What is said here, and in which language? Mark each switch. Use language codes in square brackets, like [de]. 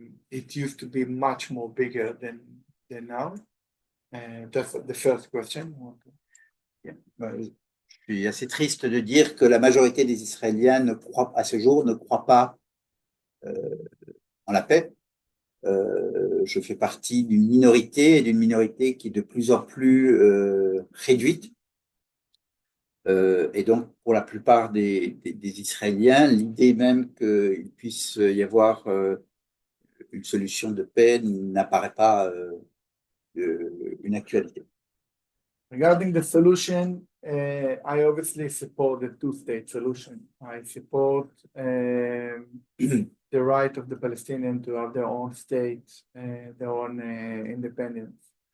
[en] It used to be much more bigger than now. That's the first question. [fr] Je suis assez triste de dire que la majorité des Israéliens à ce jour ne croient pas en la paix. Je fais partie d'une minorité, et d'une minorité qui est de plus en plus réduite. Et donc, pour la plupart des Israéliens, l'idée même qu'il puisse y avoir une solution de paix n'apparaît pas une actualité. [en] Regarding the solution, I obviously support the two-state solution. I support the right of the Palestinians to have their own state, their own independence.